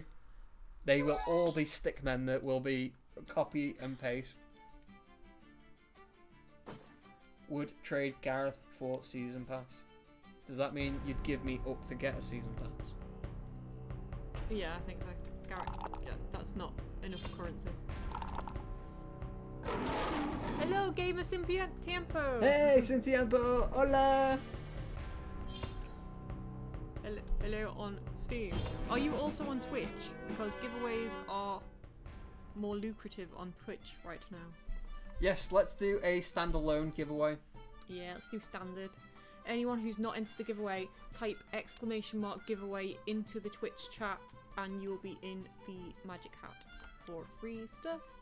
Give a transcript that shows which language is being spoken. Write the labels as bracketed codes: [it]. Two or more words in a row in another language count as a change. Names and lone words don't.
[en] They will all be stickmen that will be copy and paste. would trade Gareth for season pass. Does that mean you'd give me up to get a season pass? Yeah, I think so. Garrett, yeah, that's not enough currency. Hello, gamer sin tiempo. Hey, sin tiempo, hola. Hello on Steam. Are you also on Twitch? Because giveaways are more lucrative on Twitch right now. Yes, let's do a standalone giveaway. Yeah, let's do standard. Anyone who's not entered the giveaway, type !giveaway into the Twitch chat and you'll be in the magic hat for free stuff.